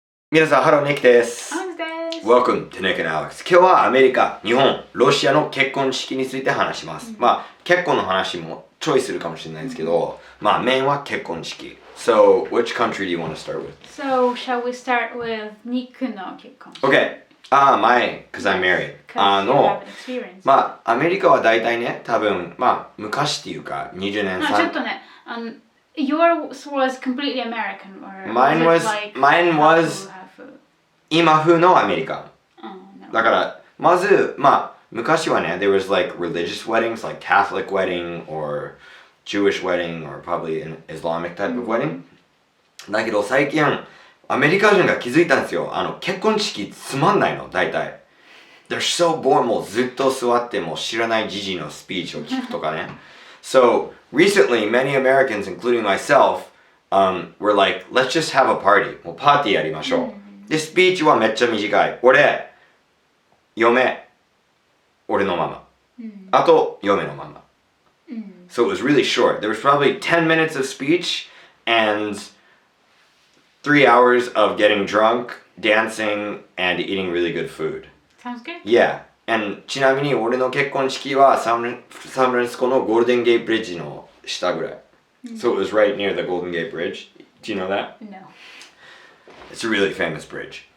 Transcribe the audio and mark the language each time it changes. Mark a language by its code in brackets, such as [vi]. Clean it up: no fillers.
[ja] 皆さん、ハロー、ニックです。 [en] Welcome to Nick and Alex。 [ja] 今日はアメリカ、日本、ロシアの結婚式について話します。結婚の話もちょいするかもしれないんですけど、メインは結婚式。 [en] So, which country do you want to start with? So, shall we start with Nick [ja] の結婚式? [en] Okay. Mine, because I'm married. Because you have an experience. [ja] アメリカは大体ね、多分、昔っていうか、20年ちょっとね、 [en] yours was completely American, or mine was [ja] 今風のアメリカ。だから、まず、昔はね、 [en] there was like religious weddings, like Catholic wedding, or Jewish wedding, or probably an Islamic type of wedding. [ja] だけど最近、アメリカ人が気づいたんですよ。結婚式つまんないの、大体。 [en] They're so bored. [ja] もうずっと座っても知らないジジイのスピーチを聞くとかね。 [en] So, recently, many Americans, including myself, were like, let's just have a party. [ja] もうパーティーやりましょう。で、スピーチはめっちゃ短い。俺、嫁、俺のママ。あと、嫁のママ。 [en] So it was really short. There was probably 10 minutes of speech and 3 hours of getting drunk, dancing, and eating really good food. Sounds good. Yeah. [ja] And ちなみに俺の結婚式はサンフランシスコのゴールデンゲートブリッジの下ぐらい。 [en] So it was right near the Golden Gate Bridge. Do you know that? No. It's a really famous bridge.